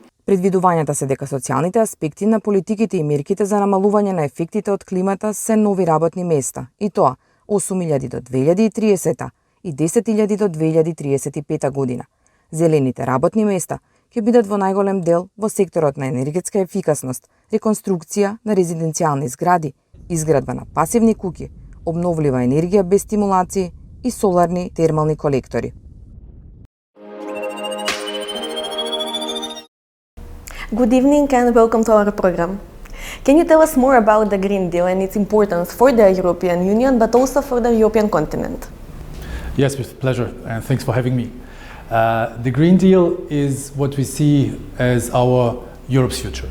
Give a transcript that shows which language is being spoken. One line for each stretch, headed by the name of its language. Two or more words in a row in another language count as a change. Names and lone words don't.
Macedonian: Предвидувањата се дека социјалните аспекти на политиките и мерките за намалување на ефектите од климата се нови работни места, и тоа 8.000 до 2030 и 10.000 до 2035 година. Зелените работни места ќе бидат во најголем дел во секторот на енергетска ефикасност, реконструкција на резиденцијални згради, изградба на пасивни куќи, обновлива енергија без стимулации и соларни термални колектори.
English: Good evening and welcome to our program. Can you tell us more about the Green Deal and its importance for the European Union, but also for the European continent? Yes, with pleasure, and thanks for having me. The Green Deal is what we see as our Europe's future.